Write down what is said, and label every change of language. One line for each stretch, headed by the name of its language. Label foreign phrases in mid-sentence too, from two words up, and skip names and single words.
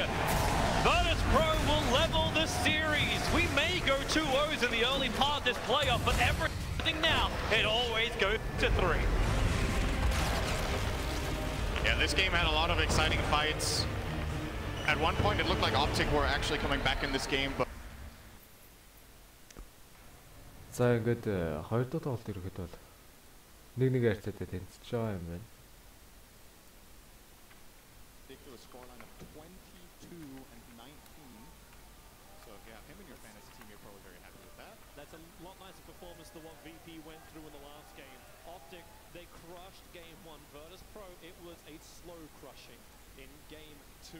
English: Virtus.pro will level the series. We may go 2-0s in the early part of this playoff, but everything now, it always goes to 3. Yeah, this game had a lot of exciting fights. At one point, it looked like Optic were actually coming back in this game, but...
Mongolian: За ингээд хоёр дахь тоглолт ирэхэд бол 1-1 харьцаатай тэнцэж байгаа юм байна.
English: Ridiculous scoreline of 22-19. So if you have him in your fantasy team, you're probably very happy with that. That's a lot nicer performance than what VP went through in the last game. Optic, they crushed game 1. Virtus.pro, it was a slow crushing in game 2.